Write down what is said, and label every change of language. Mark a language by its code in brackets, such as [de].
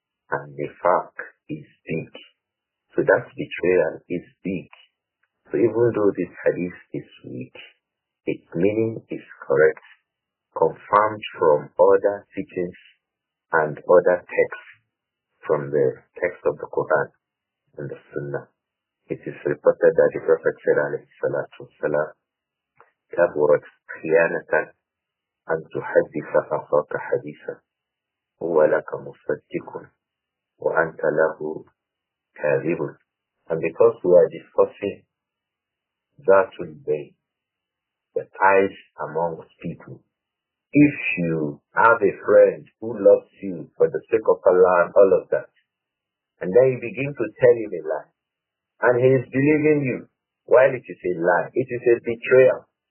[en] And Nifaq is big. So that betrayal is big. So even though this hadith is weak, its meaning is correct, confirmed from other teachings and other texts from the text of the Quran and the Sunnah. It is reported that the Prophet said, [ar] alayhi salatu wassalam, كبرت خيانة أن تحدث أخاك حديثا هو لك مصدق وأنت له كاذب. [en] And because we are discussing Zatul Bayn, the ties amongst people, if you have a friend who loves you for the sake of Allah and all of that, and then you begin to tell him a lie, and he is believing you, while it is a lie, it is a betrayal.